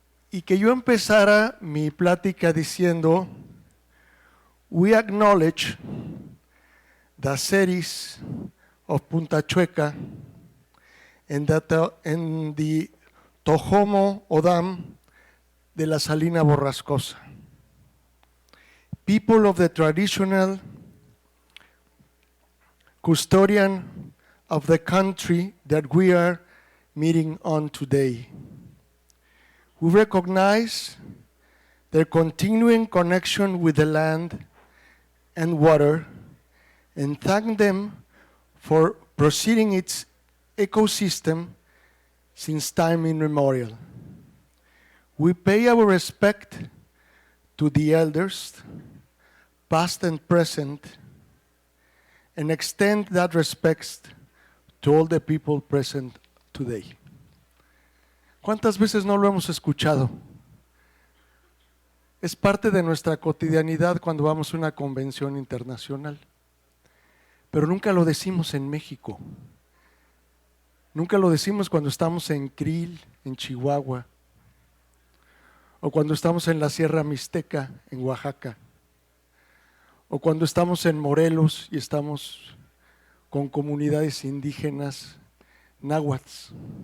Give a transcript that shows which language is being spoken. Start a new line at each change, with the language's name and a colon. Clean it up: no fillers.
Spanish: y que yo empezara mi plática diciendo:
English: We acknowledge the cities of Punta Chueca and the Tohomo O'odham de la Salina Borrascosa. People of the traditional custodian of the country that we are meeting on today. We recognize their continuing connection with the land and water and thank them for proceeding its ecosystem since time immemorial. We pay our respect to the elders, past and present, and extend that respect to all the people present today.
Spanish: ¿Cuántas veces no lo hemos escuchado? Es parte de nuestra cotidianidad cuando vamos a una convención internacional, pero nunca lo decimos en México. Nunca lo decimos cuando estamos en Krill, en Chihuahua, o cuando estamos en la Sierra Mixteca, en Oaxaca, o cuando estamos en Morelos y estamos con comunidades indígenas náhuatl.